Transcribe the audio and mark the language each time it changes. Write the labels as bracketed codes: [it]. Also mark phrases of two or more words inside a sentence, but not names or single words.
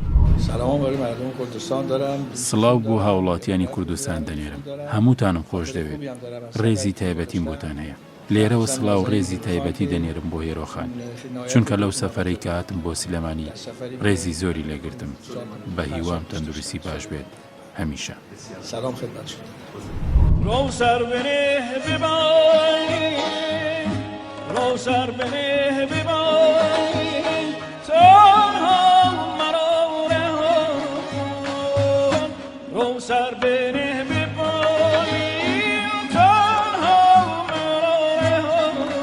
[ckb] سڵاو بۆ هاوڵاتیانی کوردستان دەنێرم. هەمووتانم خۆش دەوێت. ڕێزی تایبەتیم بۆتان هەیە. لێرەوە سڵاو ڕێزی تایبەتی دەنێرم بۆ هێرۆخان، چونکە لەو سەفەرەی کە هاتم بۆ سلێمانی ڕێزی زۆری لێگرتم. بە هیوام تەندروستی باش بێت هەمیشە. [fa] سلام خدمت شما. رو سر بنه ببایی رو سر بنه ببایی تنها مرا رها کن رو سر بنه ببایی تنها مرا رها